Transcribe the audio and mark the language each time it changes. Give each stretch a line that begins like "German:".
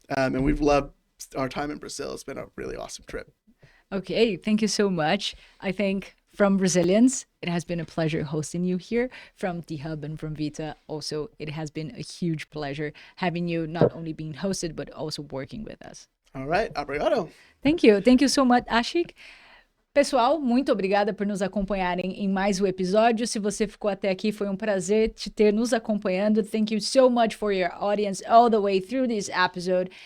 English: And we've loved our time in Brazil. It's been a really awesome trip. Okay, thank you so much. I think from Brazilians, it has been a pleasure hosting you here. From Dhub and from Vita, also, it has been a huge pleasure having you not only being hosted, but also working with us. All right, obrigado. Thank you. Thank you so much, Ashik.
Portuguese: Pessoal, muito obrigada por nos acompanharem em mais um episódio. Se você ficou até aqui, foi um prazer te ter nos acompanhando.
English: Thank you so much for your audience all the way through this episode.